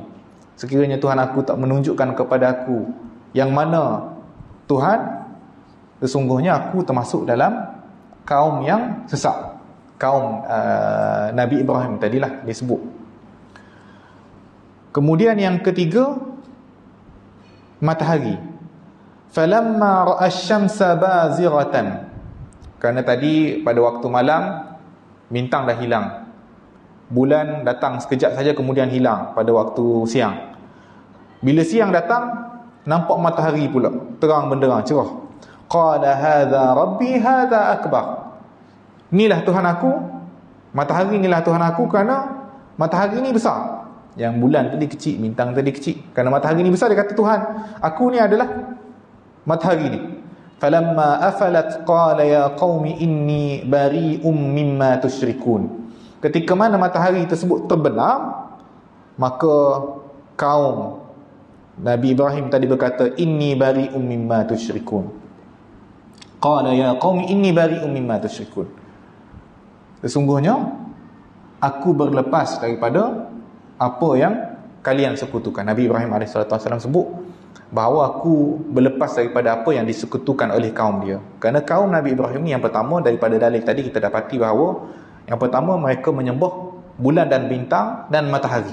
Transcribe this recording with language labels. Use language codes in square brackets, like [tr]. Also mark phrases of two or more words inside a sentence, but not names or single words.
[ms] Sekiranya Tuhan aku tak menunjukkan kepada aku yang mana Tuhan, sesungguhnya aku termasuk dalam kaum yang sesat. Kaum Nabi Ibrahim tadilah disebut. Kemudian yang ketiga, matahari. [ar] فلما رأى الشمس بازغة. [ms] Kerana tadi pada waktu malam bintang dah hilang. Bulan datang sekejap saja kemudian hilang pada waktu siang. Bila siang datang nampak matahari pula, terang benderang, cerah. [ar] قال هذا ربي هذا أكبر. [ms] Inilah Tuhan aku, matahari inilah Tuhan aku, kerana matahari ini besar. Yang bulan tadi kecil, bintang tadi kecil. Kerana matahari ini besar, dia kata Tuhan aku ni adalah matahari ni. [ar] فلما أفلت قال يا قوم إني بريء مما تشركون. [ms] Ketika mana matahari tersebut terbenam, maka kaum Nabi Ibrahim tadi berkata [ar] إني بريء مما تشركون. قال يا قوم إني بريء مما تشركون. [ms] Sesungguhnya aku berlepas daripada apa yang kalian sekutukan. Nabi Ibrahim AS sebut bahawa aku berlepas daripada apa yang disekutukan oleh kaum dia. Kerana kaum Nabi Ibrahim ni yang pertama, daripada dalil tadi kita dapati bahawa yang pertama mereka menyembah bulan dan bintang dan matahari.